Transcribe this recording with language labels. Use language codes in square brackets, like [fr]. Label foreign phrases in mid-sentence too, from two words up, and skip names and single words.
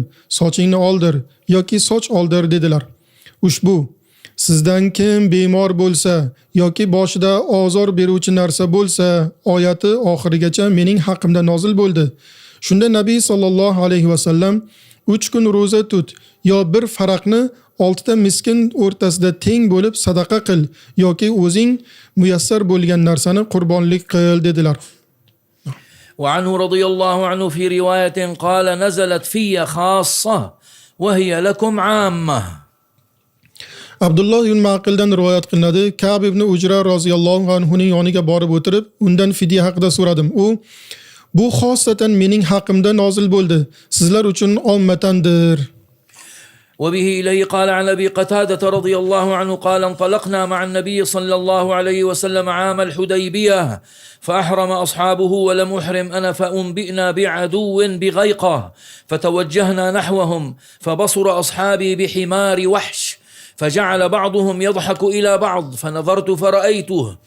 [uz] Sochingni oldir yoki soch oldir dedilar. Ushbu sizdan kim bemor bo'lsa yoki boshida ozor beruvchi narsa bo'lsa oyati oxirigacha mening haqimda nozil bo'ldi. Shunda Nabiy [ar] صلى الله عليه وسلم [uz] 3 kun roza tut yo bir faraqni 6 ta miskin o'rtasida teng bo'lib sadaqa qil yoki o'zing muyassar bo'lgan narsani qurbonlik qil dedilar. [ar] وعنه رضي الله عنه في رواية قال نزلت في خاصة وهي لكم عامة. [uz] Abdullah ibn Maqildan rivoyat qilinadi. Kab ibn Ujra [ar] رضي الله عنه [uz] yoniga borib o'tirib, undan fidya haqida so'radim. U bu xosatan mening haqimda nozil bo'ldi. Sizlar uchun ommatandir. [ar] وبه إليه قال عن أبي قتادة رضي الله عنه قال انطلقنا مع النبي صلى الله عليه وسلم عام الحديبية فأحرم أصحابه ولم أحرم أنا فأنبئنا بعدو بغيقة فتوجهنا نحوهم فبصر أصحابي بحمار وحش فجعل بعضهم يضحك إلى بعض فنظرت فرأيته